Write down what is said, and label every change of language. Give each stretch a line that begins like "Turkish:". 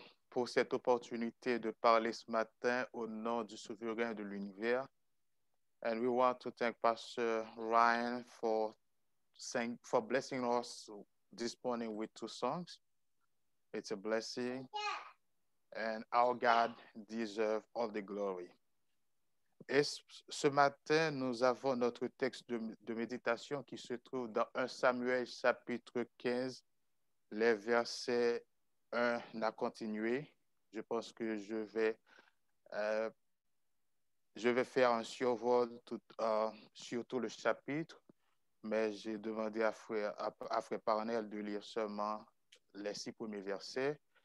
French: pour cette opportunité de parler ce matin au nom du souverain de l'univers.
English: And we want to thank Pastor Ryan for blessing us this morning with 2 songs. It's a blessing, and our God deserves all the glory.
French: Et ce matin, nous avons notre texte de méditation qui se trouve dans 1 Samuel chapitre 15, les versets 1 à continuer. Je pense que je vais faire un survol sur tout le chapitre, mais j'ai demandé à frère Parnell de lire seulement les 6 premiers versets.